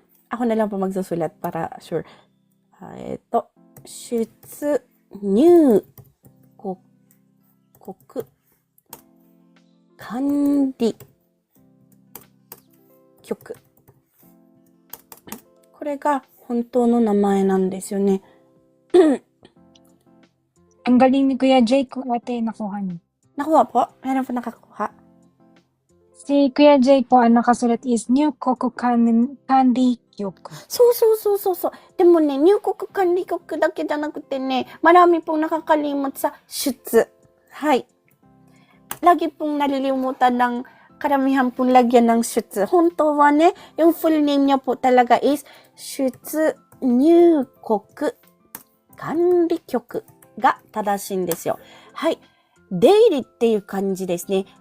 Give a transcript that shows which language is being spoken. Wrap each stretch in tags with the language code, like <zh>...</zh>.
<tl>Ako na lang po magsusulat para sure. Ito, 出入国管理局。</tl> <ja>これが本当の名前なんですよね。</ja> <tl>Ang galing ni Kuya Jay ko ate, nakuha niyo. Nakuha po? Meron po nakakuha? Si Kuya Jay po, ang nakasulat is New Koku Kandi Kyoku.</tl> <ja>そうそうそうそうそう。でもね、入国管理局だけじゃなくてね、</ja> <tl>marami pong nakakalimot sa</tl> <ja>出。はい。</ja> <tl>Lagi pong nalilimutan ng karamihan pong lagyan ng 出。</tl> <ja>本当はね、</ja> <tl>yung full name niya po talaga is 出入国管理局</tl> <ja>が正しいんですよ。はい。出入りっていう感じですね。</ja>